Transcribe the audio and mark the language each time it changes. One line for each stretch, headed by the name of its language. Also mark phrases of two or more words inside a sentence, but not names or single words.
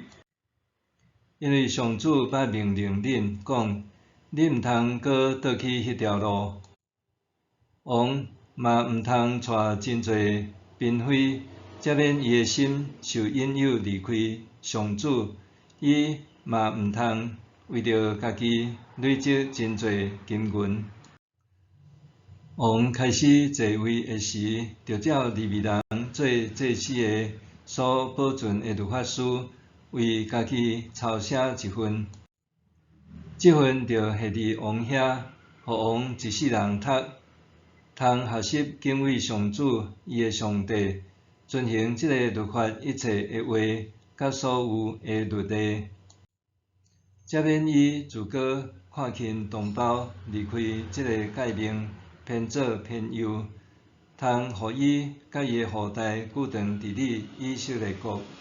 Min Nan Chinese: 因为上主捌命令恁讲，恁毋通阁倒去迄条路。王嘛毋通带真侪嫔妃，才免伊的心受引诱离开上主。伊嘛毋通为着家己累积真侪金银。王开始继位的时，着照利未人做祭司的所保存的律法书，为家己抄写一份。这份着下伫王遐，互王一世人读，通学习敬畏上主伊的上帝，遵行这个律法一切的话，甲所有的律例，才免伊自个看轻同胞，离开这个诫命，偏左偏右，通互伊甲伊的后代久长治理以色列国。